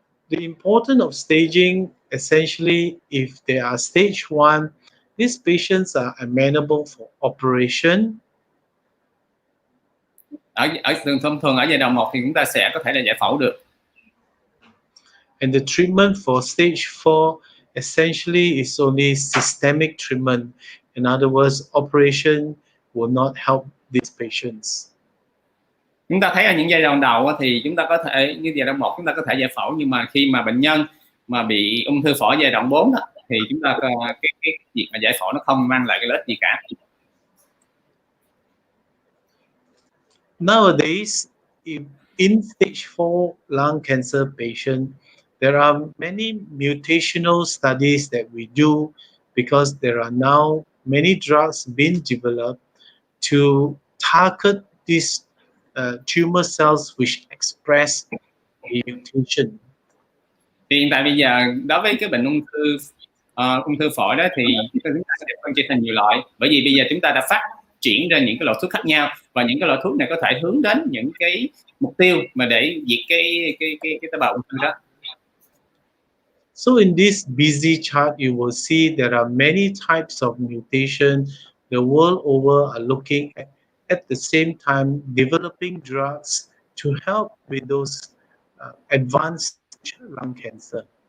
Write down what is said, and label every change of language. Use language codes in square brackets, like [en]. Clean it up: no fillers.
[en] The importance of staging, essentially, if they are stage 1, these patients are amenable for operation. [vi] Ở thông thường ở giai đoạn 1 thì chúng ta sẽ có thể là giải phẫu được. [en] And the treatment for stage 4 essentially is only systemic treatment. In other words, operation will not help these patients. [vi] Chúng ta thấy ở những giai đoạn đầu thì chúng ta có thể như giai đoạn 1 chúng ta có thể giải phẫu, nhưng mà khi mà bệnh nhân mà bị ung thư phổi giai đoạn 4 thì chúng ta cái việc mà giải phẫu nó không mang lại cái lợi ích gì cả. [en] Nowadays, in stage 4 lung cancer patient, there are many mutational studies that we do because there are now many drugs being developed to target these tumor cells which express a mutation. [vi] Hiện tại bây giờ đối với cái bệnh ung thư phổi đó thì chúng ta sẽ phân chia thành nhiều loại, bởi vì bây giờ chúng ta đã phát triển ra những cái loại thuốc khác nhau và những cái loại thuốc này có thể hướng đến những cái mục tiêu mà để diệt cái tế bào ung thư đó. [en] So in this busy chart, you will see there are many types of mutation the world over are looking at the same time developing drugs to help with those advanced lung cancer.